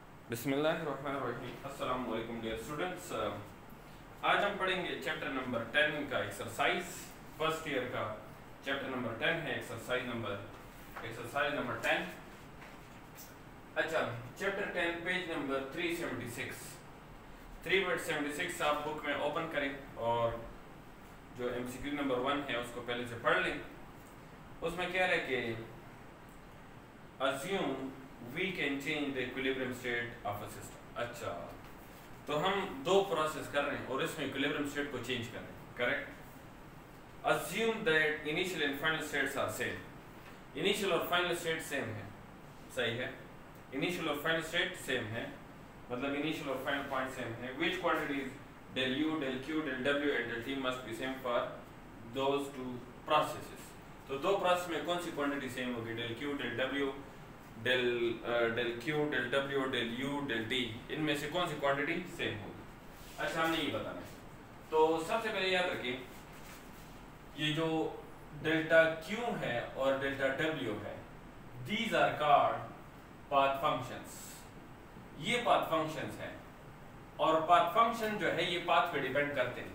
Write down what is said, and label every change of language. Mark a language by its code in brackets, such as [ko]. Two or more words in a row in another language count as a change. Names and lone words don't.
[ar] بسم الله الرحمن الرحيم السلام عليكم [en] dear students. [ur] آج ہم پڑھیں گے [en] chapter number 10 [ur] کا ایکسرسائز, [en] first year [ur] کا [en] chapter number 10 [ur] ہے, [en] exercise number 10. [ur] اچھا، چیپٹر 10 [en] page number 376 [ur] آپ بک میں اوپن کریں اور جو [en] MCQ number 1 [ur] ہے اس کو پہلے سے پڑھ لیں. اس میں کہہ رہے کہ [en] assume we can change the equilibrium state of a system। [ur] اچھا، تو ہم دو پروسیس کر رہے ہیں اور اس میں [en] equilibrium state [ur] کو چینج کر رہے ہیں, करेक्ट। [en] assume that initial and final states are same। [ur] انیشیئل اور [en] final state same [ur] ہے، صحیح ہے. انیشیئل اور [en] final state same [ur] ہے، مطلب انیشیئل اور [en] final point same [ur] ہے. [en] which quantities del u, del q, del w and del t must be same for those two processes। [ur] تو دو پروسیس میں کون سی کوانٹیٹی سیم ہوگی? [en] del q, del w, del q, del w, del u, del t, [ur] ان میں سے کون سی کوانٹیٹی سیم ہوگی? اچھا، ہم نے یہ بتانا ہے. تو سب سے پہلے یاد رکھیے، یہ جو ڈیلٹا q ہے اور ڈیلٹا w ہے, [en] these are called path functions. [ur] یہ [en] path functions [ur] ہیں اور [en] path function [ur] جو ہے یہ پاتھ پہ ڈیپینڈ کرتے ہیں.